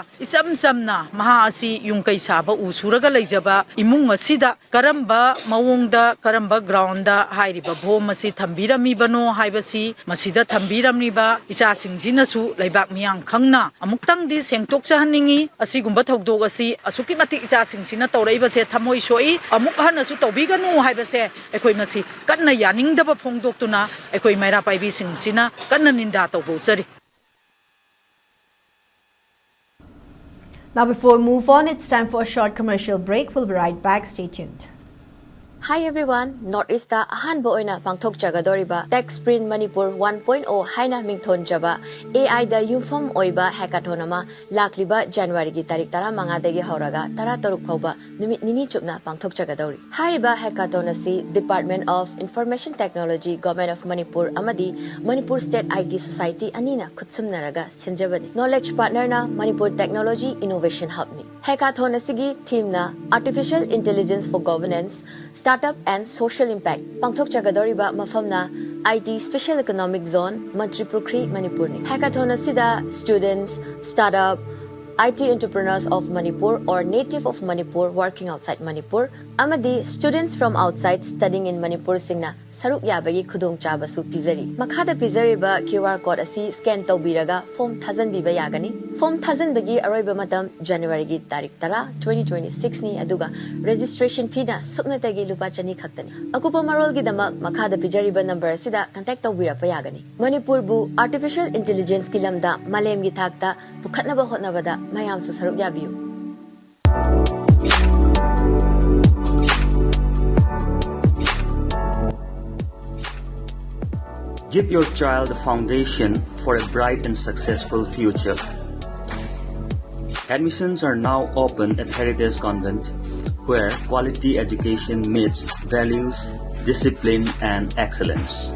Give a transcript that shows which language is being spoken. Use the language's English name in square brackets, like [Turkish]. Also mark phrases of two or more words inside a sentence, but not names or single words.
[Manipuri] isam samna maha asi yungkai saba usuraga leijaba imung asida karamba mawongda karamba grounda hairiba bom asi thambirami bano haibasi masida thambiramiba icha singjina su laibak miyang khangna amuktang di sengtok chahaningi asigumba thogdog asi asuki mati icha singsina tawreiba se thamoi soi amuk hana su tawbiganu haibase ekoi masi kanna yaningdaba phongdoktuna ekoi maira paibi singsina kanna ninda tawbozari. [English] Now before we move on, it's time for a short commercial break. We'll be right back. Stay tuned. [Manipuri] Hi everyone, Northeast ahanbo oina pangthok jagadoriba Tech Sprint Manipur 1.0 haina mingthon jaba AI da yumfam oiba hackathon ama lakliba January gi tarik 15 dagi hauraga 13 phauba numit nini chupna pangthok jagadori. Hariba hackathon asi Department of Information Technology, Government of Manipur amadi Manipur State IT Society anina khutsamnaraga senjabani. [English] Knowledge partner [Manipuri] na Manipur Technology Innovation Hub ni. Hackathon asigi theme na Artificial Intelligence for Governance, Startup and Social Impact. Pangthok Jagadoriba mafamna IT Special Economic Zone, Manipuri, Manipur. Hackathon asida [English] students, startup, IT entrepreneurs of Manipur or native of Manipur working outside Manipur, amadi students from outside studying in Manipur [Manipuri] singna saruk yabagi khudong chabasu pizari. Makhada pizari ba QR code asi scan tawbiraga form 1000 biba yagani. Form 1000 bagi aroiba matam January gi tarik 2026 ni aduga [English] registration fee [Manipuri] na sukna tagi lupa chani khaktani. Akupa marol gi damak makhada pizari ba number sida contact tawbira pa yagani. Manipur bu [English] artificial intelligence [Manipuri] ki lamda malem gi thakta pukhatna ba hotnabada mayam su saruk yabiu. [English] Give your child a foundation for a bright and successful future. Admissions are now open at Heritage Convent, where quality education meets values, discipline, and excellence.